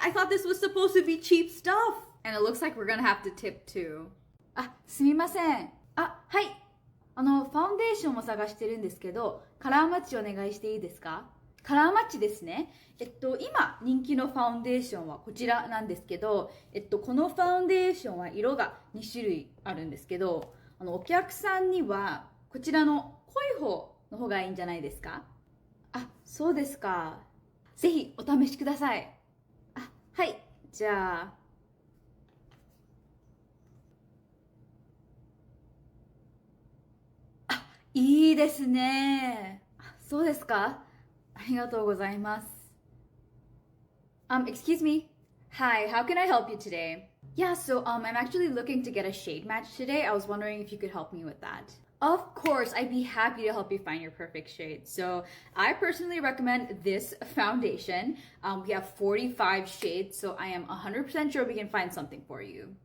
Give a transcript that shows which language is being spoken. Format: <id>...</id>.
<en>I thought this was supposed to be cheap stuff. And it looks like we're gonna have to tip too.</en> <ja>すみません。はい。ファウンデーションを探してるんですけど、カラーマッチお願いしていいですか？カラーマッチですね。今人気のファウンデーションはこちらなんですけど、このファウンデーションは色が2種類あるんですけど、お客さんにはこちらの濃い方の方がいいんじゃないですか？そうですか。ぜひお試しください。はい。じゃあ。いいですね。そうですか。ありがとうございます。</ja> <en>Excuse me. Hi, how can I help you today? Yeah, so I'm actually looking to get a shade match today. I was wondering if you could help me with that. Of course, I'd be happy to help you find your perfect shade. So I personally recommend this foundation. We have 45 shades, so I am 100% sure we can find something for you.</en>